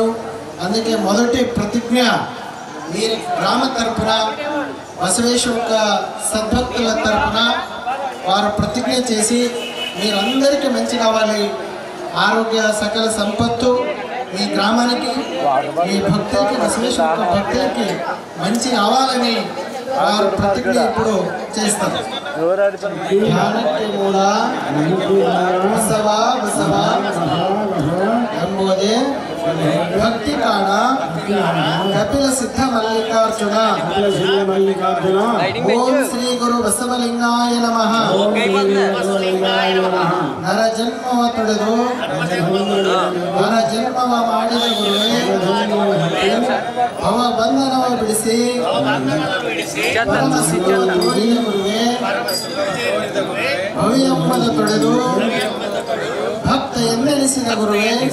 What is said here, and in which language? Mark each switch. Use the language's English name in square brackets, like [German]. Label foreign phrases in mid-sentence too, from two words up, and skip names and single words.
[Telugu] అందుకే మొదటి ప్రతిజ్ఞ మీ గ్రామ తరపున బసవేశ్వర సద్భక్తుల తరపున వారు ప్రతిజ్ఞ చేసి మీరందరికీ మంచి కావాలి, ఆరోగ్య సకల సంపత్తు మీ గ్రామానికి మీ భక్తులకి బసవేశ్వర భక్తులకి మంచి కావాలని వారు ప్రతిజ్ఞ ఇప్పుడు చేస్తారు. [Kannada] కూడా బసవా బసవా ಎಂಬುದೇ ಭಕ್ತಿ ಕಾಣ ಕಪಿಲ ಸಿದ್ಧ ಮಲ್ಲಿಕಾರ್ಜುನ ಓಂ ಶ್ರೀ ಗುರು ಬಸವಲಿಂಗಾಯ ನಮಃ. ನರ ಜನ್ಮವ ತೊಳೆದು ನರ ಜನ್ಮವ ಮಾಡಿದ ಗುರುವೇ, ಭವ ಬಂಧನವ ಬಿಡಿಸಿ ಪರಮ ಸುಖವ ತೋರಿದ ಗುರುವೇ, ಭವ್ಯಮ್ಮದ ತೊಳೆದು ಭಕ್ತ ಎಂದೆನಿಸಿದ ಗುರುವೇ,